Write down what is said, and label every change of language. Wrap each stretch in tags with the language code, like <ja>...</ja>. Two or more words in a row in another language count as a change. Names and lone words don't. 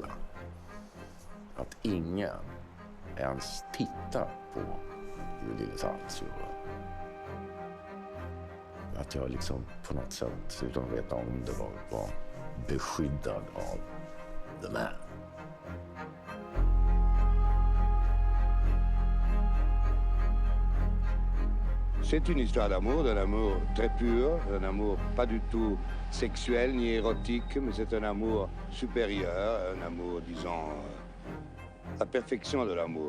<sv>Att ingen ens tittar på lille Tadzio. Att jag liksom på något sätt, utan att veta om det, var beskyddad av</sv> <en>the man.</en> <fr>C'est une histoire d'amour, d'un amour très pur, d'un amour pas du tout sexuel ni érotique, mais c'est un amour supérieur, un amour, disons, la perfection de l'amour.</fr>